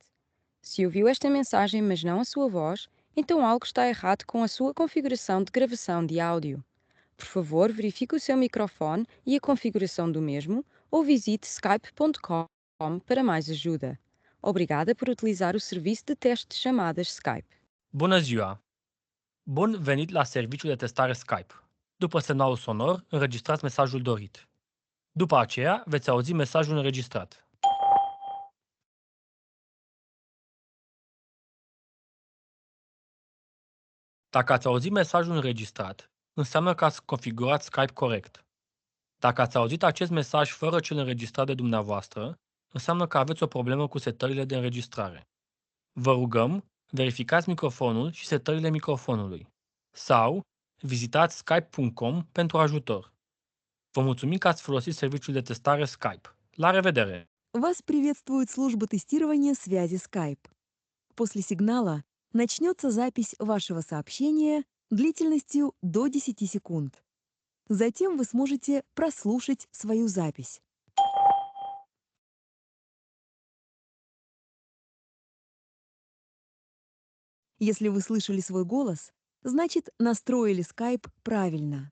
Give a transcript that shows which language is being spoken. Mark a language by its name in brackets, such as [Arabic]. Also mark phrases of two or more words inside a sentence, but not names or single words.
[Portuguese] Se ouviu esta mensagem mas não a sua voz, então algo está errado com a sua configuração de gravação de áudio. Por favor, verifique o seu microfone e a configuração do mesmo ou visite skype.com para mais ajuda. Obrigada por utilizar o serviço de teste de chamadas Skype. [Romanian] Bună ziua! Bun venit la serviciul de testare Skype. După semnalul sonor, înregistrați mesajul dorit. După aceea, veți auzi mesajul înregistrat. Dacă ați auzit mesajul înregistrat, înseamnă că ați configurat Skype corect. Dacă ați auzit acest mesaj fără cel înregistrat de dumneavoastră, înseamnă că aveți o problemă cu setările de înregistrare. Vă rugăm, verificați microfonul și setările microfonului. Sau vizitați skype.com pentru ajutor. Vă mulțumim că ați folosit serviciul de testare Skype. La revedere! [Russian] Вас приветствует служба тестирования связи Skype. После сигнала начнется запись вашего сообщения длительностью до 10 секунд. Затем вы сможете прослушать свою запись. Если вы слышали свой голос, значит, настроили Skype правильно.